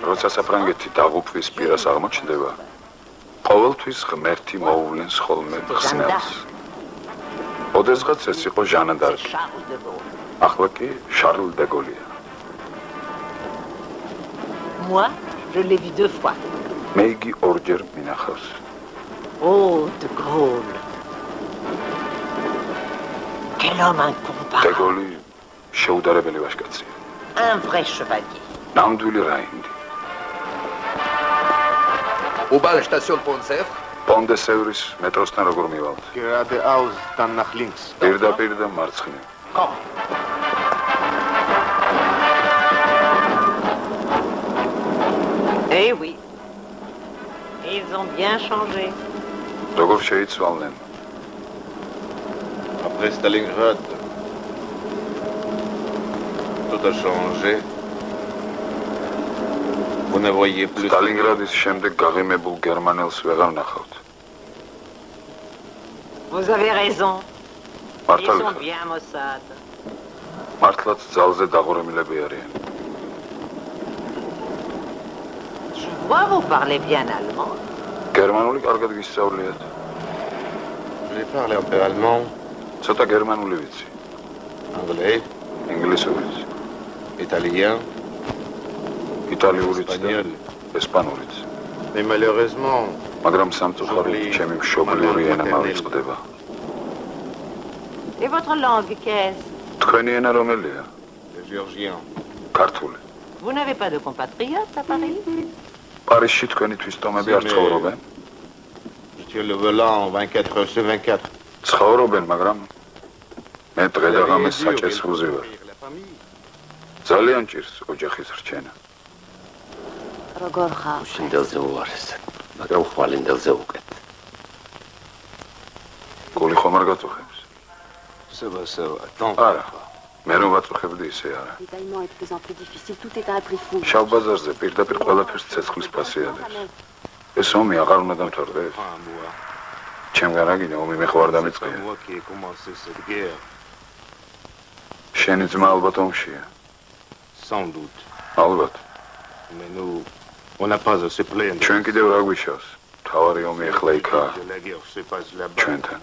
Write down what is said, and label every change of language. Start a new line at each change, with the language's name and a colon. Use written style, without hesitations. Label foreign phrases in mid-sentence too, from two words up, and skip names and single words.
Georgian: როცა საფრანგეთი დაღუპვის პირას აღმოჩნდება, ყოველთვის ღმერთი მოუვლენს ხოლმე ხსნელს. ოდესღაც ეს იყო ჟანა დარკი. ახლა კი შარლ დე გოლია.
French: Moi, je l'ai vu 2 fois.
Georgian: მე იგი ორჯერ მინახავს.
French: Oh, de Gaulle. Quel homme incomparable.
Georgian: დე გოლი შეუდარებელი ვაჟკაცია.
French: Un vrai chevalier.
Georgian: ნამდვილი რაინდი.
French: Où bat la station de Pont-de-Sèvres?
Georgian: Pont-de-Sèvres მეტროსთან როგორ მივალთ?
German: Geradeaus, dann nach links.
Georgian: პირდაპირ და მარცხნივ.
German: Komm.
French: Eh oui. Ils ont bien changé.
Georgian: როგორ შეიცვალნენ?
French: Après Stalingrad, tout a changé. Vous ne voyez plus.
Georgian: სტალინგრადის შემდეგ გაღიმებულ გერმანელს ვეღარ ნახავთ.
French: Vous avez raison. Ils
Georgian: მართალი
French: sont
Georgian: ხარ.
French: bien Mossad.
Georgian: მართლაც ძალზე დაღურემილები არიან.
French: Je vois vous parlez bien allemand.
Georgian: გერმანული კარგად გისწავლიათ.
French: Je parle un peu allemand,
Georgian: ცოტა გერმანული ვიცი.
French: anglais,
Georgian: ინგლისურიც,
French: italien,
Georgian: იტალიურიც და
French: espagnol.
Georgian: ესპანურიც.
French: Mais malheureusement,
Georgian: მაგრამ სამწუხაროდ ჩემი მშობლიური ენა მავიწყდება.
French: Et votre langue, qu'est-ce?
Georgian: თქვენი ენა რომელია?
French: le géorgien.
Georgian: ქართული.
French: Vous n'avez pas de compatriotes à Paris?
Georgian: პარიზში თქვენი თვისტომები არ ცხოვრობენ?
French: Je tiens le volant 24 heures sur 24.
Georgian: ცხოვრობენ, მაგრამ მე დღე და ღამე საჭეს ვუზივარ. ძალიან ჭირს ოჯახის რჩენა. როგორ ხარ? შინდელზე უარეს, მაგრამ ხვალინდელზე უკეთ. გული ხომ არ გაწუხებს?
French: Ça va, ça va. Attends.
Georgian: არა. მე რომ ვაწუხებდი ისე არა.
French: L'étalement est de plus en plus difficile, tout est à un prix fou.
Georgian: შავ ბაზარზე პირდაპირ ყველაფერს ცეცხლის ფასი ადებს. ეს ომი აღარ უნდა დამთავრდეს. ჩემგან რაგინა ომი მე ხო არ დამიწყია.
French: C'est moi qui ai commencé cette guerre.
Georgian: შენი ძმა ალბათ ომშია.
French: Sans doute.
Georgian: ალბათ.
French: Mais nous, on n'a pas à se plaindre.
Georgian: ჩვენ კიდევ რა გვიშავს? თავარი ომი ახლა იქაა.
French: La guerre se passe là-bas,
Georgian: ჩვენთან.